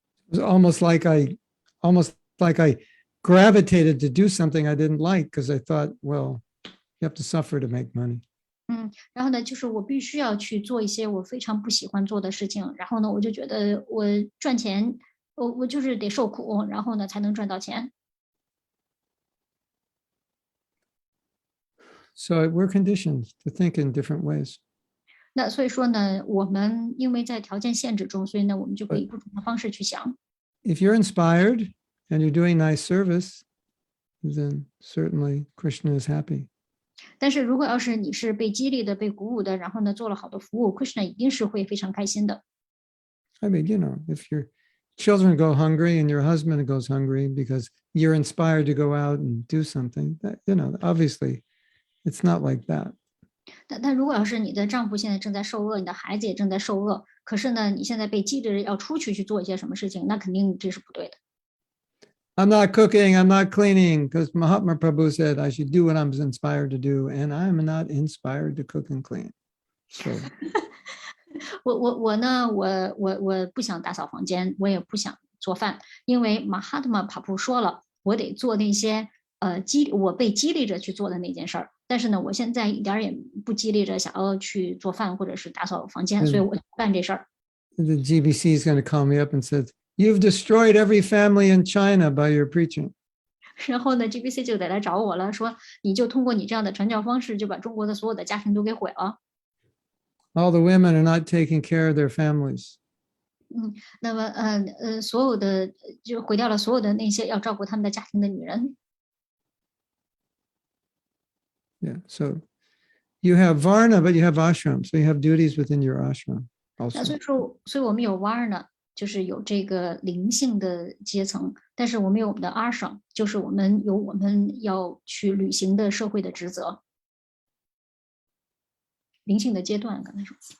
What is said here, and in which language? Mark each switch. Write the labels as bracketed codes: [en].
[en] It was almost like I gravitated to do something I didn't like because I thought, well, you have to suffer to make money. [zh] 然后呢，就是我必须要去做一些我非常不喜欢做的事情，然后呢，我就觉得我赚钱，我就是得受苦，然后呢才能赚到钱。 [en] So we're conditioned to think in different ways. [zh] 那所以说呢，我们因为在条件限制中，所以呢，我们就会以不同的方式去想。 [en] If you're inspired and you're doing nice service, then certainly Krishna is happy. [zh] 但是如果要是你是被激励的、被鼓舞的，然后呢做了好的服务 ，Krishna 一定是会非常开心的。 [en] I mean, if your children go hungry and your husband goes hungry because you're inspired to go out and do something, that, obviously it's not like that. [zh] 但如果要是你的丈夫现在正在受饿，你的孩子也正在受饿，可是呢，你现在被激励着要出去做一些什么事情，那肯定这是不对的。 [en] I'm not cooking, I'm not cleaning, because Mahatma Prabhu said I should do what I'm inspired to do, and I'm not inspired to cook and clean. So [zh] 我不想打扫房间，我也不想做饭，因为马哈特玛帕布说了，我得做那些我被激励着去做的那件事儿。但是呢，我现在一点也不激励着想要去做饭或者是打扫房间，所以我就不干这事儿。 [en] The GBC is going to call me up and said, "You've destroyed every family in China by your preaching." [zh] 然后呢 ，GBC 就得来找我了，说你就通过你这样的传教方式，就把中国的所有的家庭都给毁了。 [en] All the women are not taking care of their families. [zh] 那么所有的就毁掉了所有的那些要照顾他们的家庭的女人。 [en] Yeah, so you have Varna, but you have ashram, so you have duties within your ashram [zh] 那 [en] also. [zh] 所以我们有 Varna，就是有这个灵性的阶层，但是我们有我们的 ashram，就是我们要去履行的社会的职责。灵性的阶段，刚才说。